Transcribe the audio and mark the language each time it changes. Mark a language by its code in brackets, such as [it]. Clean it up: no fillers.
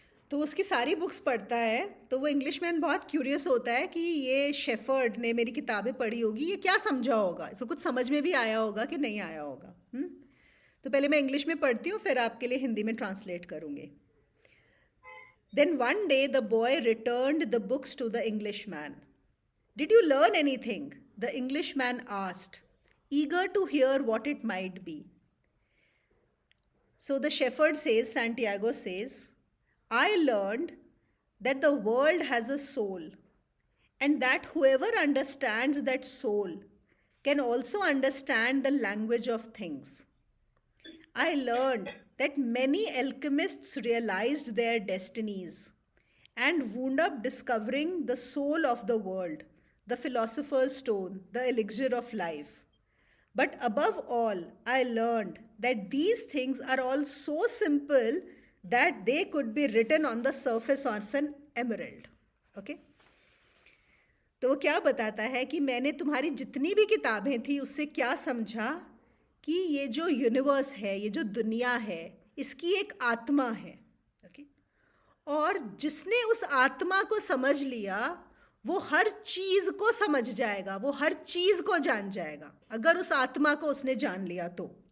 [hi] तो उसकी सारी बुक्स पढ़ता है, तो वो इंग्लिशमैन बहुत क्यूरियस होता है कि ये शेफर्ड ने मेरी किताबें पढ़ी होगी, ये क्या समझा होगा, इसको कुछ समझ में भी आया होगा कि नहीं आया होगा। तो पहले मैं इंग्लिश में पढ़ती हूँ, फिर आपके लिए हिंदी में ट्रांसलेट करूँगी। [en] Then one day the boy returned the books to the Englishman. Did you learn anything? The Englishman asked, eager to hear what it might be. So the shepherd says, Santiago says, I learned that the world has a soul, and that whoever understands that soul can also understand the language of things. I learned that many alchemists realized their destinies and wound up discovering the soul of the world, the philosopher's stone, the elixir of life. But above all, I learned that these things are all so simple that they could be written on the surface of an emerald. Okay? [hi] तो वो क्या बताता है कि मैंने तुम्हारी जितनी भी किताबें थी उससे क्या समझा कि ये जो यूनिवर्स है, ये जो दुनिया है, इसकी एक आत्मा है। ओके। और जिसने उस आत्मा को समझ लिया वो हर चीज़ को समझ जाएगा, वो हर चीज़ को जान जाएगा, अगर उस आत्मा को उसने जान लिया तो।